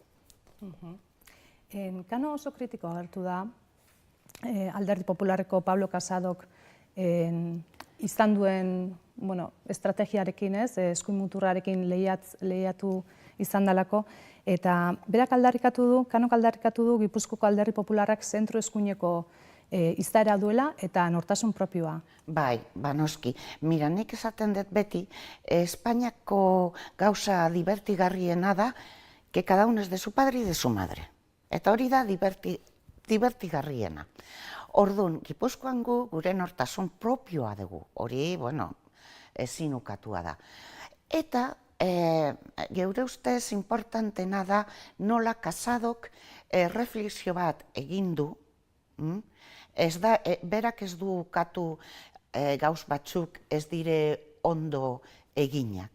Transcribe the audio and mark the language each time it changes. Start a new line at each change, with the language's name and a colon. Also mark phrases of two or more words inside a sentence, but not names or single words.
Basque: Cano oso kritiko agertu da Alderdi Popularreko Pablo Casadok izan duen estrategiarekin, eskuin muturrarekin lehiatu izan dalako, eta berak Canok aldarrikatu du Gipuzkoako Alderdi Popularrak zentro eskuineko izaera duela eta nortasun propioa. Bai, noski. Mira, nik esaten dut beti, Espainiako gauza divertigarriena da,
Spanish: que cada uno es de su padre y de su madre.
Basque: Eta hori da divertigarriena. Orduan, Gipuzkoan gure nortasun propioa dugu, hori, ezin ukatua da. Eta geure ustez importantena da nola Casadok reflexio bat egin du, berak ez du ukatu gauz batzuk ez dire ondo eginak.